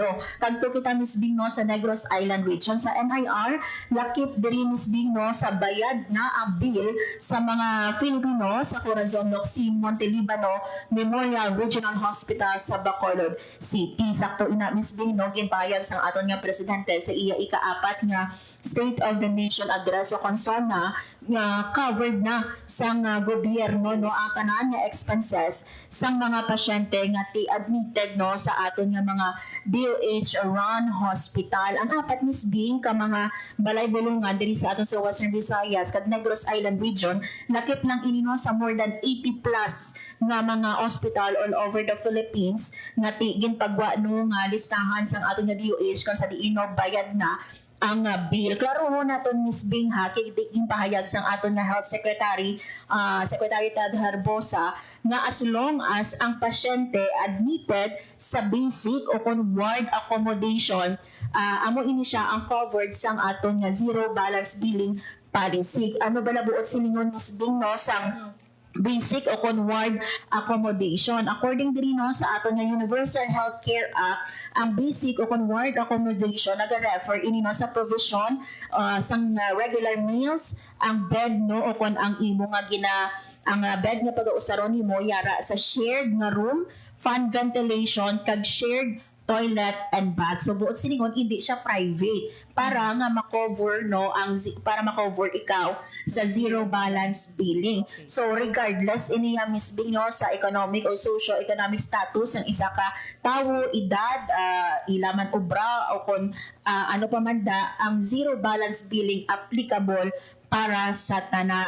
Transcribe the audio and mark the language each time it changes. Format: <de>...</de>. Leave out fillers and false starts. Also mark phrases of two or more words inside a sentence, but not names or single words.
<hil>Kag to kita Miss Bing no sa Negros Island region sa NIR, lakip diri Miss Bing no sa bayad na ang bill sa mga Filipino sa Corazon Noxie Montelibano Memorial Regional Hospital sa Bacolod City. Sakto ina Miss Bing no ginbayad sang aton nga presidente sa iya ikaapat nga State of the Nation address o konsona nga covered na sang gobyerno no ang tanan nga expenses sang mga pasyente nga ti-admitted no sa aton nga mga</hil> <en>DOH run hospital.</en> <hil>Ang apat Miss Bing ka mga balay bulungan diri sa aton sa Western Visayas kag Negros Island region lakip lang ini no sa</hil> <en>more than 80 plus</en> <hil>nga mga hospital</hil> <en>all over the Philippines</en> <hil>nga ginpagwa no nga listahan sang aton nga DOH kung sa diino bayad na ang bill. Klaro ho naton Miss Bing ha, kiging pahayag sang aton na Health Secretary, Secretary Tad Herbosa, nga</hil> <en>as long as</en> <hil>ang pasyente admitted sa basic o kung</hil> <en>ward accommodation,</en> <hil>amo ini siya ang covered sang aton nga</hil> <en>zero balance billing policy.</en> <hil>Ano ba nabuot siningon Miss Bing no sang basic o kung</hil> <en>ward accommodation.</en> <hil>According diri no sa aton nga Universal Healthcare Act, ang basic o kung</hil> <en>ward accommodation</en> <hil>nag-refer ini no sa provision sang</hil> <en>regular meals,</en> <hil>ang bed no o kung ang imo nga ang bed nga pag-uusaron nimo yara sa shared nga room,</hil> <en>fan ventilation</en> <hil>kag</hil> <en>shared toilet and bath.</en> <hil>So buot siningon hindi siya private para nga makover no para makover ikaw sa</hil> <en>zero balance billing.</en> <hil>So regardless iniya Miss Bing no sa economic o</hil> <en>socio-economic status</en> <hil>ng isa ka tawo, edad, ilaman obra o kung ano pa man da, ang</hil> <en>zero balance billing applicable</en> <hil>para sa tanan.</hil>